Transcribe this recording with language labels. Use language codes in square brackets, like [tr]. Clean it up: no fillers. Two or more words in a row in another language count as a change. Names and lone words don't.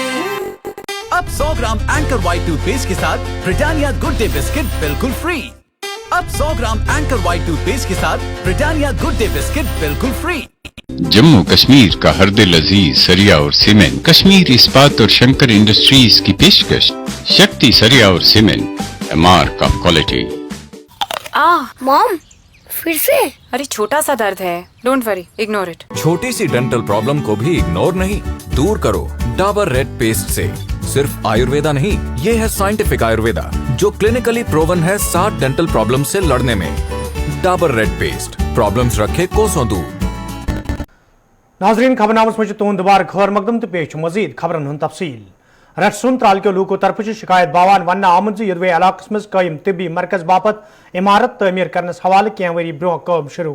[hi] अब 100 ग्राम एंकर व्हाइट टूथपेस्ट के साथ ब्रिटानिया गुड डे बिस्किट बिल्कुल फ्री। अब 100 ग्राम एंकर व्हाइट टूथपेस्ट के साथ ब्रिटानिया गुड डे बिस्किट बिल्कुल फ्री। जम्मू कश्मीर का हरदिल अजीज सरिया और सीमेंट, कश्मीर इस्पात और शंकर इंडस्ट्रीज की पेशकश। शक्ति सरिया और सीमेंट, [en] a mark of quality। [hi] मॉम, फिर से? अरे छोटा सा दर्द है, [en] don't worry, ignore it. [hi] छोटी सी [en] dental problem [hi] को भी इग्नोर नहीं, दूर करो डाबर रेड पेस्ट से। सिर्फ आयुर्वेदा नहीं, ये है साइंटिफिक आयुर्वेदा जो [en] clinically proven [hi] है 60 [en] dental problem [hi] से लड़ने में। डाबर रेड पेस्ट, प्रॉब्लम्स रखे कोसों दूर। [ks] नाजरीन खबरनामस में तुंद दोबारा खबर मकदम तो पेश मजीद खबरन हूं तफसील। रटसुन त्राल के लूको तरफ शिकायत बावान वन आमद यदवे इलाकस मज कायम तिबी मरकज बापत इमारत तमीर करनस हवाले कह वरी ब्रो काम शुरू